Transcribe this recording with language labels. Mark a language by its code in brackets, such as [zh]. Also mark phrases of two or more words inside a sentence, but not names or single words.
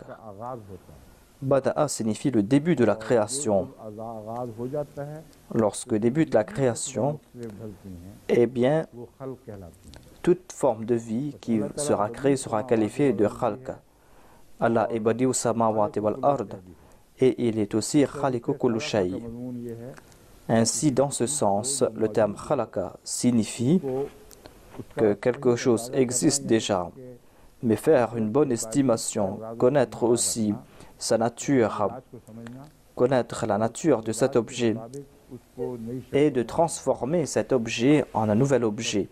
[fr] Bada'a signifie le début de la création. Lorsque débute la création, eh bien, toute forme de vie qui sera créée sera qualifiée de Khalq. Allah est [ar] بديع السماوات والأرض [fr] et il est aussi [ar] خالق كل شيء. [fr] Ainsi, dans ce sens, le terme khalaqa signifie que quelque chose existe déjà, mais faire une bonne estimation, connaître aussi sa nature, connaître la nature de cet objet et de transformer cet objet en un nouvel objet.